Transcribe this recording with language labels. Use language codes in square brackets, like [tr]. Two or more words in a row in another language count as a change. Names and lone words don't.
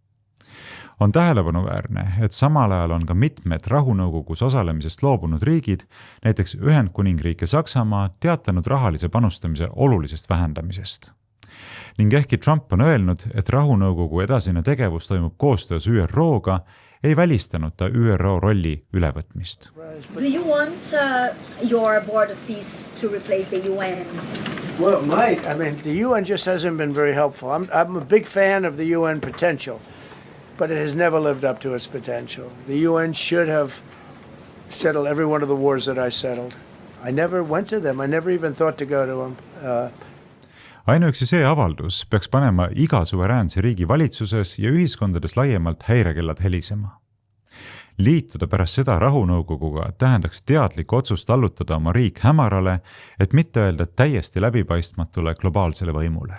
[et] On tähelepanuväärne, et samal ajal on ka mitmed rahunõukogus osalemisest loobunud riigid, näiteks Ühendkuningriik ja Saksamaa, teatanud rahalise panustamise olulisest vähendamisest. Ning ehkki Trump on öelnud, et rahunõukogu edasine tegevus toimub koostöös ÜRO-ga, ei välistanud ta ÜRO rolli ülevõtmist. [en] Do you want your board of peace to replace the UN? Well, the UN just hasn't been very helpful. I'm a big fan of the UN potential. But it has never lived up to its potential. The UN should have settled every one of the wars that I settled. I never went to them. I never even thought to go to them. [et] Ainuüksi see avaldus peaks panema iga suveräänse riigi valitsuses ja ühiskondades laiemalt häirekellad helisema. Liituda pärast seda rahunõukoguga tähendaks teadlikku otsust allutada oma riik hämarale, et mitte öelda täiesti läbipaistmatule globaalsele võimule.